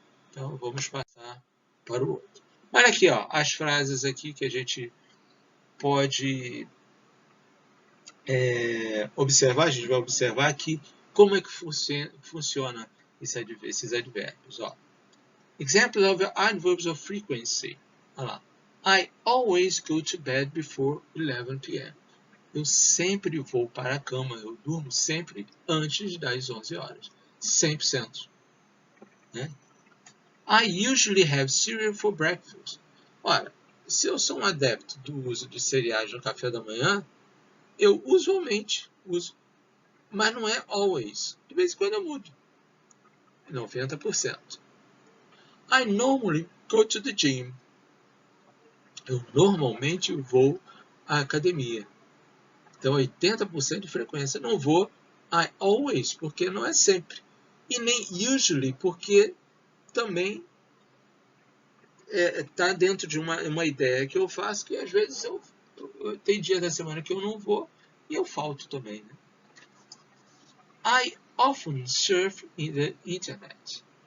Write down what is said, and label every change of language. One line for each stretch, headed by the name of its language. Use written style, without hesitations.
Portuguese: Então vamos passar para o outro. Olha aqui, ó, as frases aqui que a gente pode observar. A gente vai observar aqui como é que funciona esses advérbios. Ó.
English: Examples of adverbs of frequency.
Portuguese: Olha lá.
English: I always go to bed before 11 p.m.
Portuguese: Eu sempre vou para a cama, eu durmo sempre antes das 11 horas.
English: 100%.
Portuguese: Né?
English: I usually have cereal for breakfast.
Portuguese: Ora, se eu sou um adepto do uso de cereais no café da manhã, eu usualmente uso, mas não é always. De vez em quando eu mudo. 90%.
English: I normally go to the gym.
Portuguese: Eu normalmente vou à academia. Então, 80% de frequência. Não vou
English: I always,
Portuguese: porque não é sempre. E nem usually, porque também está dentro de uma ideia que eu faço, que às vezes tem dia da semana que eu não vou e eu falto também. Né?
English: I often surf in the internet.